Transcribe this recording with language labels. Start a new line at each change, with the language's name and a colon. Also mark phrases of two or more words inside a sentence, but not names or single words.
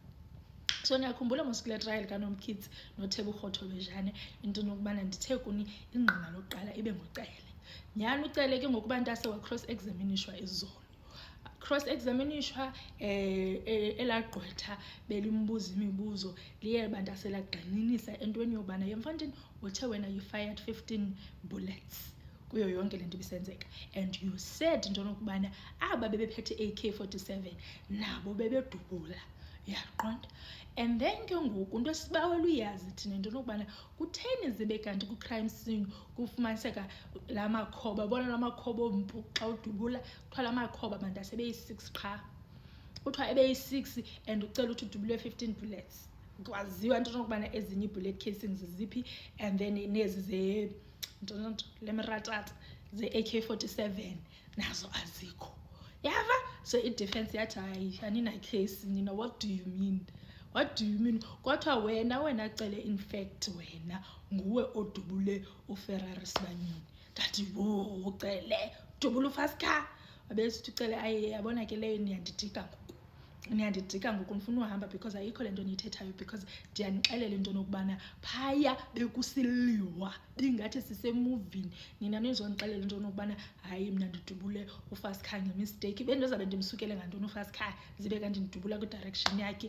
Xhosa: So ndiyakhumbula mos kule trial kaNomkhithi noThebo Rhotholojane into nokubana ndithe kuni ingqina lokuqala ibe nguCele. Nyhani uCele ke ngokuba ntase wa-cross examinishwa izolo. Cross examinishwa elagqwetha belimbuza imibuzo liye bantase lagxininisa entweni yobana yemfantini uthe wena
English: you fired 15 bullets
Xhosa: kuyo yonke le nto ibisenzeka
English: and you said
Xhosa: into nokubana aba bebephethe AK-47 nabo bebedubula yaqonda. And then ke ngoku into esibawela uyazi thina into nokubana kutheni zibe kanti ku-
English: crime scene
Xhosa: kufumaniseka la makhoba bona la makhoba ompu xa udubula kuthiwa la makhoba bantase beyi-6 qha kuthiwa ebeyi-6 and ucela uthi udubule
English: 15 bullets
Xhosa: kwaziwa into nokubana ezinye ii-
English: bullet casings
Xhosa: ziphi
English: and then
Xhosa: nezi lemeratata ze-AK-47 nazo azikho yava. So i-defense yathi hayi anina-case nina
English: what do you mean
Xhosa: kwathiwa wena Cele
English: in fact
Xhosa: wena nguwe odubule uFerrari Sibanyoni. Ndathi wo uCele udubule ufast car wabesithi uCele aye yabona ke leyo niyandidika ngoku ndifuna uhamba because ayikho le nto niyithethayo because ndiyanixelela into nokubana phaya bekusiliwa bingathi sisemuvini nina nizondixelela into nokubana hayi mna ndidubule ufast car ngemisteyiki bendizabe ndimsukele ngantoni ufast car zibe kanti ndidubula kwidirection yakhe.